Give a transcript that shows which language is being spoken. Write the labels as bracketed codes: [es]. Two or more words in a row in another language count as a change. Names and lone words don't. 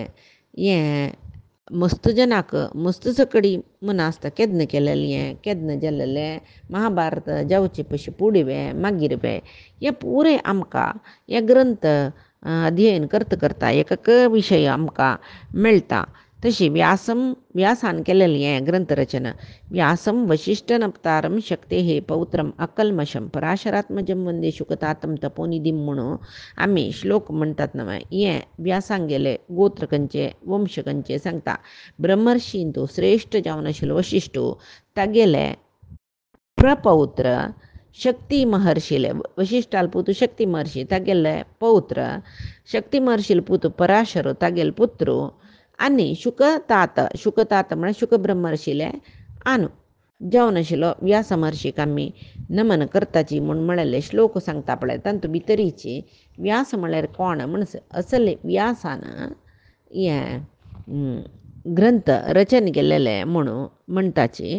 [kok] हें मस्त जनाक मस्त सकडी मना आसता केदन केलेलें हें केदन जाल्लेलें महाभारत जावचे पयशे पुडवे मागीर हें पुरे आमकां हे ग्रंथ अध्ययन करता एक विशय आमकां मेळटा. तशी व्यासान केलेलें हें ग्रंथरचना. [sa] व्यासं वसिष्ठनप्तारं शक्तेः पौत्रम् अकल्मषं पराशरात्मजं वंदे शुकतातं तपोनिधीं [kok] म्हणून आमी श्लोक म्हणटात न्हय. हें व्यासांक गेले गोत्र खंयचे वंश खंयचे सांगता. ब्रह्मर्षीन तो श्रेश्ठ जावन आशिल्लो वशिश्ठो तागेले प्रपौत्र शक्ती महर्षीले, वशिश्ठाल पुत शक्ती महर्षी तागेले पौत्र, शक्ती महर्षील पुत पराशर तागेल पुत्र आनी शुकतात म्हळ्यार शुकब्रह्म आशिल्ले आनू जावन आशिल्लो व्यास महर्शीक आमी नमन करताची म्हूण म्हळेले श्लोक सांगता पळय तातूंत भितरीची व्यास म्हळ्यार कोण म्हण असले व्यासान हें ग्रंथ रचन केलेले म्हणून म्हणटाची.